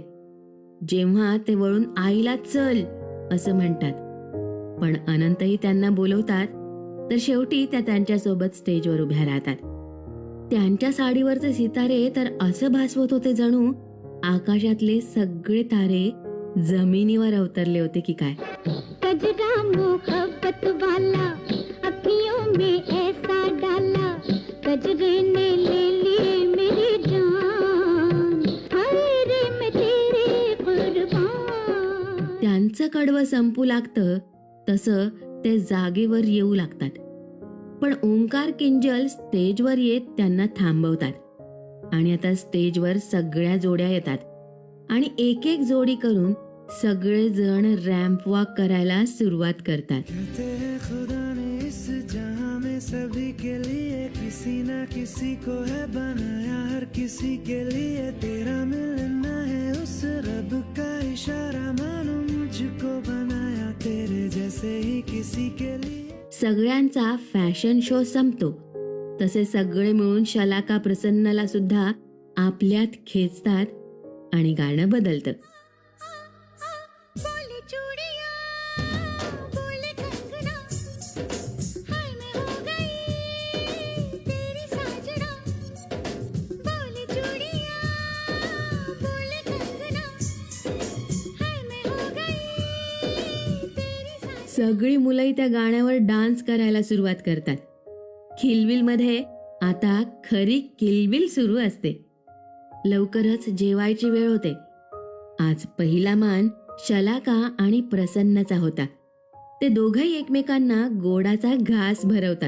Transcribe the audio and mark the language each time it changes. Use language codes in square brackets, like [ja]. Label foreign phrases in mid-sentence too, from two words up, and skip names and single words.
[mr] जेव्हा ते वळून आईला चल असं म्हणतात, पण अनंतही त्यांना बोलवतात. तर शेवटी त्या त्यांच्यासोबत स्टेजवर उभ्या राहतात. त्यांच्या साडीवरचे सितारे तर असं भासवत होते जणू आकाशातले सगळे तारे जमिनीवर अवतरले होते की काय. [hi] कजरा मोहब्बत वाला अखियों में ऐसा डाला कजरे ने ले ली मेरी जान हाय रे मैं तेरे कुर्बान. [mr] त्यांचं कडवं संपू लागतं तसं ते जागेवर येऊ लागतात. पण ओंकार किंजल स्टेजवर येत त्यांना थांबवतात आणि आता स्टेजवर सगळ्या जोड्या येतात आणि एक एक जोडी करून सगळे जण [en] ramp walk [mr] करायला सुरुवात करतात. [hi] कहते हैं खुदा ने इस जहां में सभी के लिए किसी ना किसी को है बनाया, हर किसी के लिए तेरा मिलना है उस रब का इशारा, मानो मुझको बनाया तेरे जैसे ही किसी के लिए. [mr] सगळ्यांचा [en] fashion show [mr] संपतो तसे सगळे मिळून शलाका प्रसन्नला सुद्धा आपल्यात खेचतात आणि गाणं बदलतं. [hi] बोले चूड़ियां बोले कंगना हाय मैं हो गई तेरी साजना. बोले चूड़ियां बोले कंगना हाय मैं हो गई तेरी साजना. [mr] सगळी मुलंही त्या गाण्यावर डान्स करायला सुरुवात करतात. खिलबिलमध्ये आता खरी किलबिल सुरू असते. लवकरच जेवायची वेळ होते. आज पहिला मान शलाका आणि प्रसन्नचा होता. ते दोघंही एकमेकांना गोडाचा घास भरवतात.